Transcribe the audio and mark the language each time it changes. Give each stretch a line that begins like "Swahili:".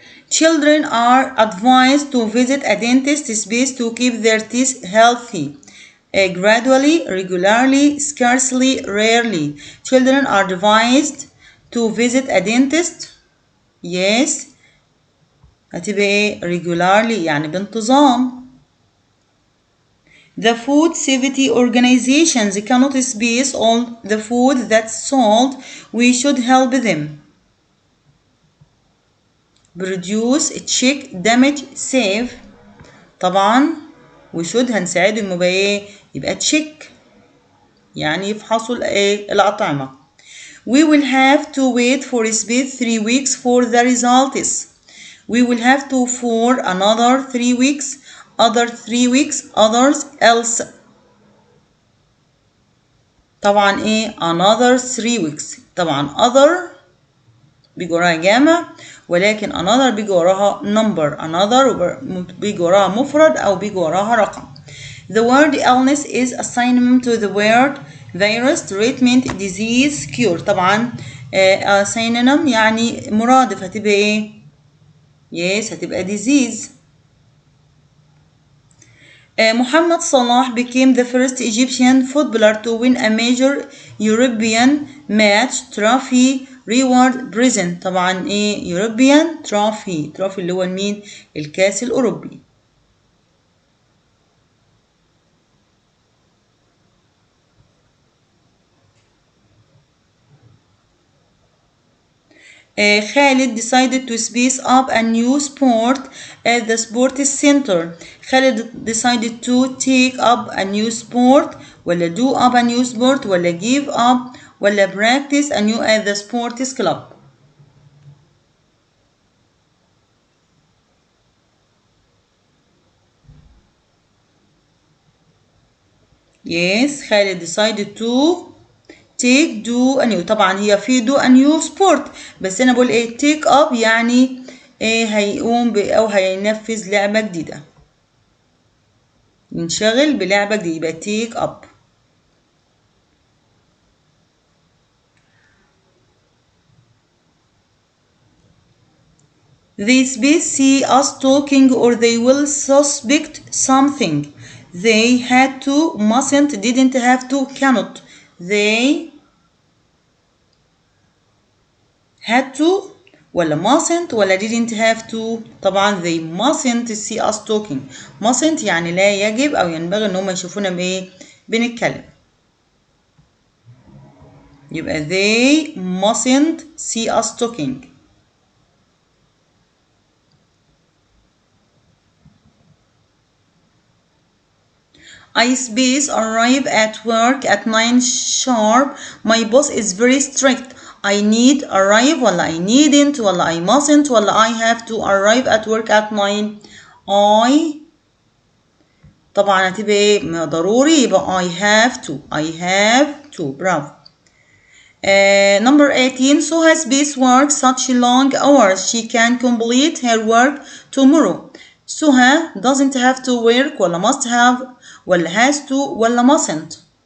English: Children are advised to visit a dentist space to keep their teeth healthy. Gradually, regularly, scarcely, rarely. Children are advised to visit a dentist. Yes.
Arabic: هتبقى ايه؟ regularly يعني بانتظام.
English: The food safety organizations cannot space all the food that's sold. We should help them. Produce, check, damage, save.
Arabic: طبعا
English: we should
Arabic: هنساعدهم يبقى ايه؟ يبقى check يعني يفحصوا الايه؟ الأطعمة.
English: We will have to wait for space 3 weeks for the results. We will have to for another 3 weeks, other 3 weeks, others else. طبعا ايه another 3 weeks.
Arabic: طبعا other بيجي وراها جامع ولكن another بيجي وراها number. another بيجي وراها مفرد او بيجي وراها رقم.
English: The word illness is a synonym to the word virus, treatment, disease, cure.
Arabic: طبعا synonym يعني مرادف هتبقى ايه؟ yes هتبقى disease.
English: Muhammad Salah became the first Egyptian footballer to win a major European match, trophy, reward, present.
Arabic: طبعا ايه European trophy اللي هو مين؟ الكاس الأوروبي.
English: Khalid decided to space up a new sport at the sports center. Khalid decided to take up a new sport ولا do up a new sport ولا give up ولا practice a new at the sports club. Yes, Khalid decided to take do a new.
Arabic: طبعا هي في
English: do a new sport
Arabic: بس أنا بقول إيه take up يعني إيه هيقوم أو هينفذ لعبة جديدة. ينشغل بلعبة جديدة يبقى take up.
English: They may see us talking or they will suspect something. they had to, mustn't, didn't have to, cannot. they had to ولا mustn't ولا didn't have to. طبعا they mustn't see us talking.
Arabic: mustn't يعني لا يجب أو ينبغي إن هم يشوفونا بإيه؟ بنتكلم.
English: يبقى they mustn't see us talking. I space arrive at work at 9 sharp. My boss is very strict. I need arrive ولا I needn't ولا I mustn't ولا I have to arrive at work at 9.
Arabic: I طبعا هتبقى ايه؟ ضروري يبقى I have to.
English: Bravo. Number 18. So has space work such long hours. She can complete her work tomorrow. Suha doesn't have to work ولا must have ولا has to ولا mustn't.